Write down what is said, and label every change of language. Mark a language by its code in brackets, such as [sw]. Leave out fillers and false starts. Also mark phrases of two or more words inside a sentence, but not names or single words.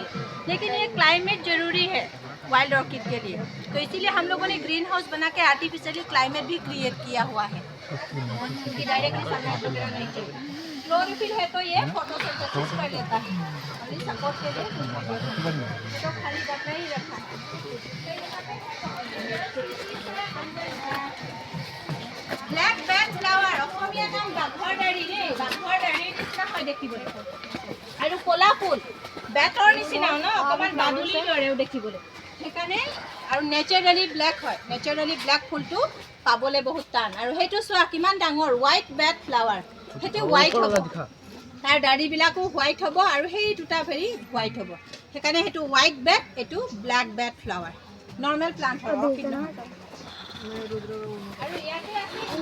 [hi] लेकिन ये क्लाइमेट जरूरी है [en] wild orchid [hi] के लिए, तो इसीलिए हम लोगों ने [en] green house [hi] बना के [en] artificially climate [hi] भी क्रिएट किया हुआ है कि [en] directly sunlight [hi] वगैरह नहीं चाहिए। क्लोरोफिल है तो ये फोटोसिंथेसिस कर लेता है, [en] only support [hi] के लिए तो खाली करना ही रखा है। [en] black bat flower [as] অসমীয়া নাম বাঘৰ দাঢ়ি দেই, বাঘৰ দাঢ়িৰ নিচিনা হয় দেখিবলৈ আৰু ক'লা ফুল বেটৰ নিচিনা ন, অকণমান বাদুলিৰ দৰেও দেখিবলৈ, সেইকাৰণে আৰু [en] naturally black [as] হয়। [en] naturally black [as] ফুলটো পাবলৈ বহুত টান। আৰু সেইটো চোৱা কিমান ডাঙৰ [en] white bat flower, [as] সেইটো হোৱাইট হ'ব, তাৰ দাঢ়িবিলাকো হোৱাইট হ'ব আৰু সেই দুটা [en] very white [as] হ'ব, সেইকাৰণে সেইটো [en] white bat, [as] এইটো [en] black bat flower. normal plant [as] হয় অৰ্কিড নহয়। আৰু ইয়াতে আছে